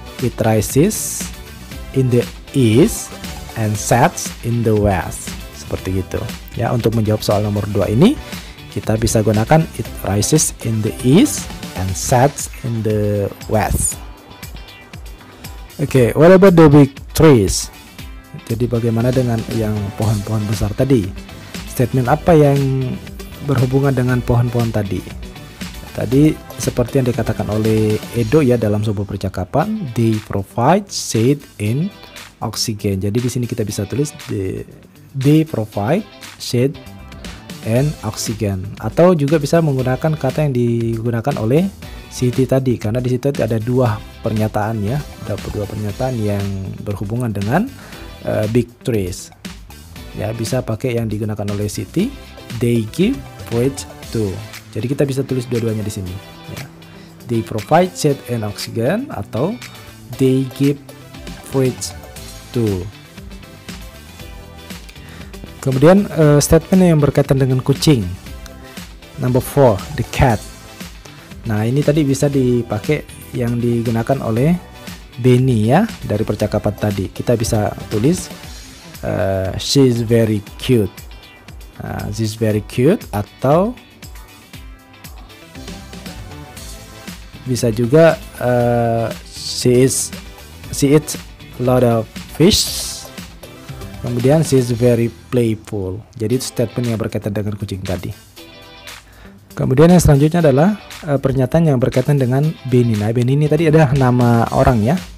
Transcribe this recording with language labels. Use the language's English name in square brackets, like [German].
[English] It rises in the east and sets in the west. [Indonesian] Seperti gitu ya. Untuk menjawab soal nomor 2 ini kita bisa gunakan [English] it rises in the east and sets in the west. [Indonesian] Oke, [English] what about the big trees? [Indonesian] Jadi bagaimana dengan yang pohon-pohon besar tadi? Statement apa yang berhubungan dengan pohon-pohon tadi? Tadi seperti yang dikatakan oleh Edo ya dalam sebuah percakapan, [English] they provide shade and oxygen. [Indonesian] Jadi di sini kita bisa tulis [English] they provide shade and oxygen, [Indonesian] atau juga bisa menggunakan kata yang digunakan oleh Siti tadi, karena di situ ada 2 pernyataan ya, ada 2 pernyataan yang berhubungan dengan big trees. Ya, bisa pakai yang digunakan oleh Siti, [English] they give fruit to. [Indonesian] Jadi kita bisa tulis dua-duanya di sini ya. [English] They provide shade and oxygen [Indonesian] atau [English] they give fruit to. [Indonesian] Kemudian statement yang berkaitan dengan kucing. [English] Number 4, the cat. [Indonesian] Nah, ini tadi bisa dipakai yang digunakan oleh Benny ya dari percakapan tadi. Kita bisa tulis [English] she's very cute. She's very cute, [Indonesian] atau bisa juga [English] she eats lot of fish. [Indonesian] Kemudian [English] she is very playful. [Indonesian] Jadi itu statement yang berkaitan dengan kucing tadi. Kemudian yang selanjutnya adalah pernyataan yang berkaitan dengan Benny. Nah, Benny ini tadi ada nama orang ya.